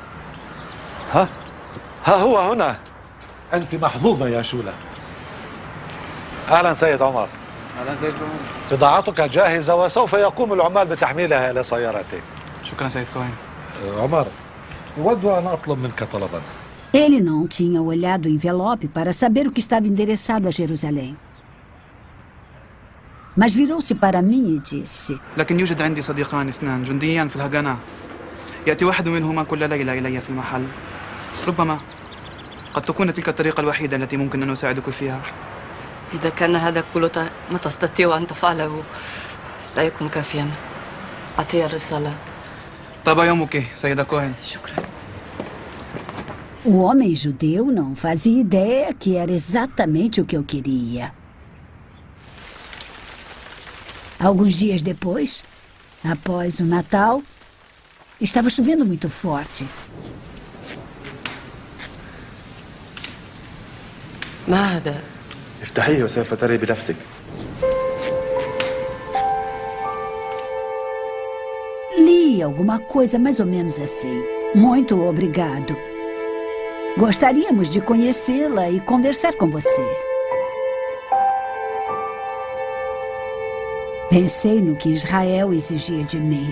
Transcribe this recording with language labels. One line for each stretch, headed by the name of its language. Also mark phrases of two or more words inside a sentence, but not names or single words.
Arabic: ها هو هنا. أنت محظوظة يا شولا. أهلا سيد عمر. أهلا سيد كوهين. بضاعتك جاهزة وسوف يقوم العمال بتحميلها إلى سيارتك. شكرا سيد كوهين. عمر، أود أن أطلب منك طلبا.
Portuguese: Ele não tinha olhado o envelope para saber o que estava endereçado a Jerusalém. Mas virou-se para mim e disse:
Arabic: لكن يوجد عندي صديقان اثنان جنديان في الهجنة. يأتي واحد منهما كل ليلة إلي في المحل. ربما قد تكون تلك الطريقة الوحيدة التي ممكن أن أساعدك فيها. إذا كان هذا كله ما تستطيع أن تفعله سيكون كافيا. أعطي الرسالة. طاب يومك سيدة كوهين. شكرا.
Portuguese: O homem judeu não fazia ideia que era exatamente o que eu queria. Alguns dias depois, após o Natal, estava chovendo muito forte.
Arabic: ما هذا؟ افتحيه وسوف تري بنفسك.
Portuguese: Li alguma coisa mais ou menos assim. Muito obrigado. Gostaríamos de conhecê-la e conversar com você. Pensei no que Israel exigia de mim.